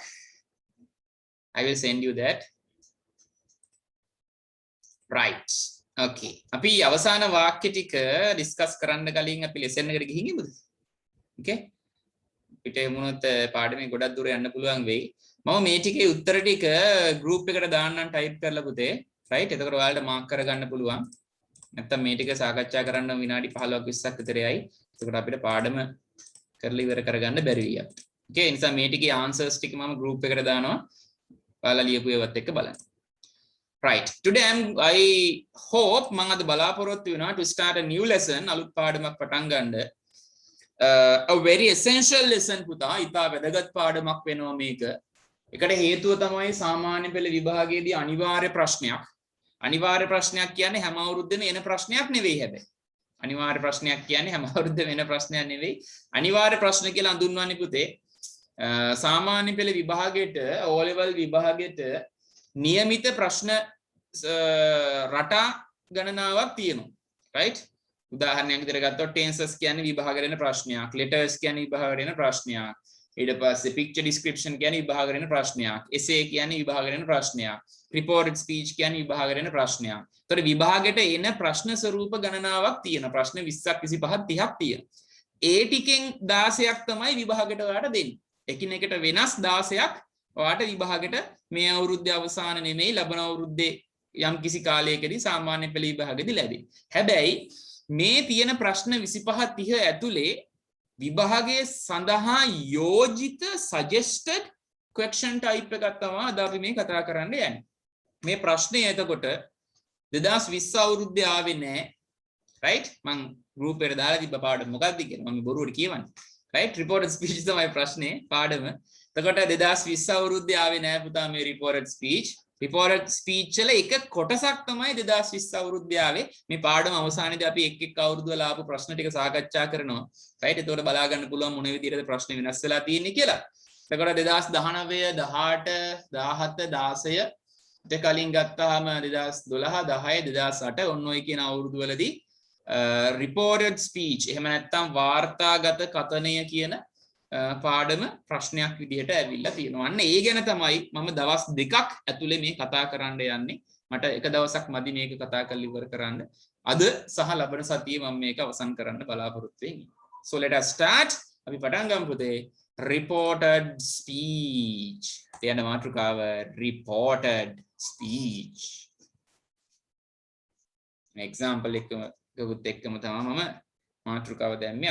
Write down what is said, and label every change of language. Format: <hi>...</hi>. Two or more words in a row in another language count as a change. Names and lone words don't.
<en>I will send you that. Right. Okay.</en> <si>අපි අවසාන වාක්‍ය ටික discuss කරන්න කලින් අපි lesson එකට ගිහින් ඉමුද?</si> <en>Okay.</en> <si>පිට යමුනොත් පාඩමේ ගොඩක් දුර යන්න පුළුවන් වෙයි. මම මේ ටිකේ උත්තර ටික group එකට දාන්නම් type කරලා පුතේ. Right. එතකොට ඔයාලට mark කරගන්න පුළුවන්. නැත්තම් මේ ටික සාකච්ඡා කරන්න විනාඩි 15ක් 20ක් විතරයි. එතකොට අපිට පාඩම කරලා ඉවර කරගන්න බැරි වෙයි අපිට. Okay, ඒ නිසා මේ ටිකේ answers ටික මම group එකට දානවා. ඔයාලා ලියපු ඒවත් එක්ක බලන්න.</si> <en>Right. Today I hope</en> <si>මම අද බලාපොරොත්තු වෙනවා</si> <en>to start a new lesson.</en> <si>අලුත් පාඩමක් පටන් ගන්න.</si> <en>A very essential lesson පුතා.</en> <si>ඉතා වැදගත් පාඩමක් වෙනවා මේක. ඒකට හේතුව තමයි සාමාන්‍ය පෙළ විභාගයේදී අනිවාර්ය ප්‍රශ්නයක්. අනිවාර්ය ප්‍රශ්නයක් කියන්නේ හැම අවුරුද්දෙම එන ප්‍රශ්නයක් නෙවෙයි හැබැයි. අනිවාර්ය ප්‍රශ්නයක් කියන්නේ හැම අවුරුද්දෙම එන ප්‍රශ්නයක් නෙවෙයි. අනිවාර්ය ප්‍රශ්න කියලා හඳුන්වන්නේ පුතේ සාමාන්‍ය පෙළ විභාගයට O level විභාගයට નિયમિત ප්‍රශ්න රටා ගණනාවක් තියෙනවා. right? උදාහරණයක් විදිහට ගත්තොත් tenses කියන්නේ විභාගයට එන ප්‍රශ්නයක්. letters කියන්නේ විභාගයට එන ප්‍රශ්නයක්. ඊට පස්සේ</si> <en>picture description</en> <si>කියන්නේ විභාගයට එන ප්‍රශ්නයක්. essay කියන්නේ විභාගයට එන ප්‍රශ්නයක්.</si> <en>reported speech</en> <si>කියන්නේ විභාගයට එන ප්‍රශ්නයක්. ඒතකොට විභාගයට එන ප්‍රශ්න ස්වරූප ගණනාවක් තියෙනවා. ප්‍රශ්න 20ක් 25ක් 30ක් තියෙනවා. ඒ ටිකෙන් 16ක් තමයි විභාගයට ඔයාලට දෙන්නේ. එකිනෙකට වෙනස් 16ක් ඔයාලට විභාගයට මේ අවුරුද්දේ අවසාන නෙමෙයි ලබන අවුරුද්දේ යම් කිසි කාලයකදී සාමාන්‍ය පෙළ විභාගෙදී ලැබෙන්නේ. හැබැයි මේ තියෙන ප්‍රශ්න 25 30 ඇතුලේ විභාගයේ සඳහා යෝජිත</si> <en>suggested question type</en> <si>එකක් තමයි අද අපි මේ කතා කරන්න යන්නේ. මේ ප්‍රශ්නේ එතකොට 2020 අවුරුද්දේ ආවේ නැහැ. right? මම group එකට දාලා තිබ්බ පාඩම මොකක්ද කියලා මම බොරුවට කියවන්නේ. right?</si> <en>reported speech</en> <si>තමයි ප්‍රශ්නේ පාඩම. එතකොට 2020 අවුරුද්දේ ආවේ නැහැ පුතා මේ</si> <en>reported speech. reported speech</en> <si>වල එක කොටසක් තමයි 2020 අවුරුද්දේ ආවේ. මේ පාඩම අවසානයේදී අපි එක් එක් අවුරුදු වල ආපු ප්‍රශ්න ටික සාකච්ඡා කරනවා. right? එතකොට බලා ගන්න පුළුවන් මොන විදිහටද ප්‍රශ්න වෙනස් වෙලා තියෙන්නේ කියලා. එතකොට 2019 18 17 16 ඊට කලින් ගත්තාම 2012 10 2008 ඔන්න ඔය කියන අවුරුදු වලදී</si> <en>reported speech</en> <si>එහෙම නැත්නම් වාර්තාගත කථනය කියන පාඩම ප්‍රශ්නයක් විදිහට ඇවිල්ලා තියෙනවා. අන්න ඒ ගැන තමයි මම දවස් දෙකක් ඇතුලේ මේ කතා කරන්න යන්නේ. මට එක දවසක් මදි මේක කතා කරලා ඉවර කරන්න. අද සහ ලබන සතියේ මම මේක අවසන් කරන්න බලාපොරොත්තු වෙන්නේ.</si> <en>So let us start.</en> <si>අපි පටන් ගමු පුතේ.</si> <en>reported speech.</en> <si>කියන මාතෘකාව</si> <en>reported speech.</en> <si>example එකම එක්කම තමයි මම මාතෘකාව දැම්මේ.</si>